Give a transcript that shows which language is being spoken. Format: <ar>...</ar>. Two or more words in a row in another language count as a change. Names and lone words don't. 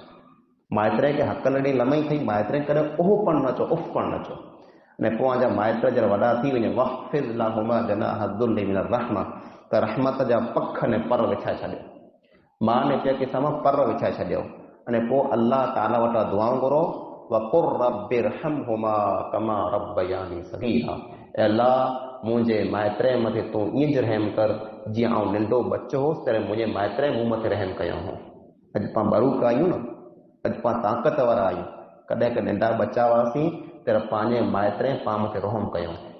<sd>माइत्र खे हकल ॾेई लमई थई, माइत्र खे कॾहिं ओह पण न चओ, उफ़ पण न चओ। ने पोइ जा माइत्र जॾहिं वॾा थी वञे,</sd> <ar>واخفض لهما جناح الذل من الرحمة,</ar> <sd>त रहमत जा पख ने पर विछाए छॾियो। मां ने पीउ खे समा पर विछाए छॾियो। अने पोइ अल्लाह ताला वटां दुआऊं घुरो,</sd> <ar>وقل رب ارحمهما كما ربياني صغيرا,</ar> <sd>ऐं अल्लाह मुंहिंजे माइत्र मथे तूं ईअं ज रहम कर जीअं आउं नंढो बच्चो होसि, तॾहिं मुंहिंजे माइत्र मूं मथे रहम कयो हो। अॼु पाण बरूक आहियूं न, अॼु पाण ताक़त वारा आहियूं। कॾहिं कॾहिं नंढा बच्चा हुआसीं त पंहिंजे माइत्र पाण मथे रहम कयो।</sd>